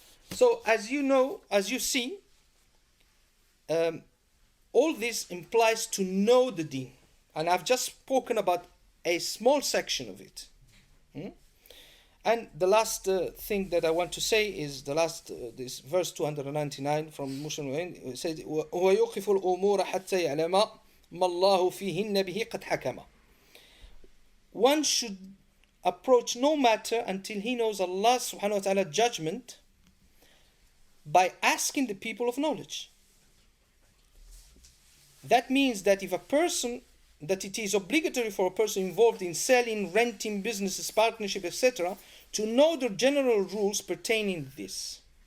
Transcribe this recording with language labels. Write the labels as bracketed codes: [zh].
[en] So as you see, all this implies to know the deen. And I've just spoken about a small section of it. And the last thing that I want to say is this verse 299 from Muslim. It says, [ar] وَيُوقِفُ الْأُمُورَ حَتَّى يَعْلَمَ مَا اللَّهُ فِيهِنَّ بِهِ قَدْ حَكَمَ. [en] One should approach no matter until he knows Allah subhanahu wa ta'ala judgment by asking the people of knowledge. That means that that it is obligatory for a person involved in selling, renting, businesses, partnership, etc., to know the general rules pertaining to this.